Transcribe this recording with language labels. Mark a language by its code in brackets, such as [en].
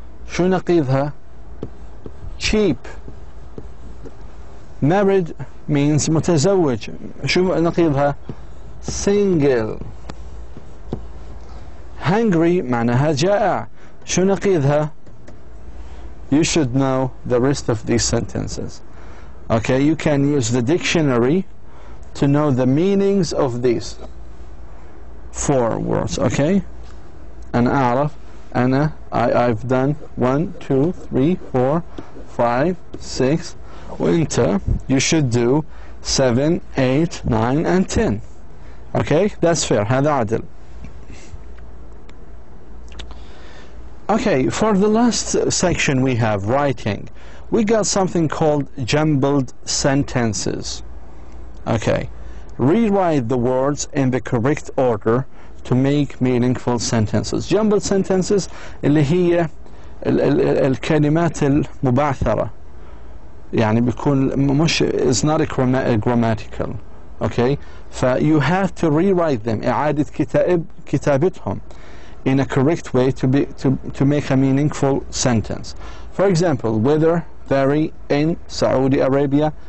[ar] شو نقيضها؟ [en] Cheap. Married means متزوج. [ar] شو نقيضها؟ [en] Single. [ar] Hungry معناها جائع. شو نقيضها؟ [en] You should know the rest of these sentences. Okay, you can use the dictionary to know the meanings of these 4 words. [ar] Okay, أنا أعرف. [en] I've done 1 2 3 4 5 6 [ar] وأنت [en] you should do 7 8 9 and 10. Okay, that's fair. [ar] هذا عدل. [en] Okay, for the last section we have writing. We got something called jumbled sentences. Okay, rewrite the words in the correct order to make meaningful sentences. Jumbled sentences [ar] اللي هي الكلمات المبعثرة. يعني بيكون مش [en] is not grammatical. Okay, you have to rewrite them. [ar] إعادة كتابتهم [en] in a correct way to make a meaningful sentence. For example, weather vary in Saudi Arabia.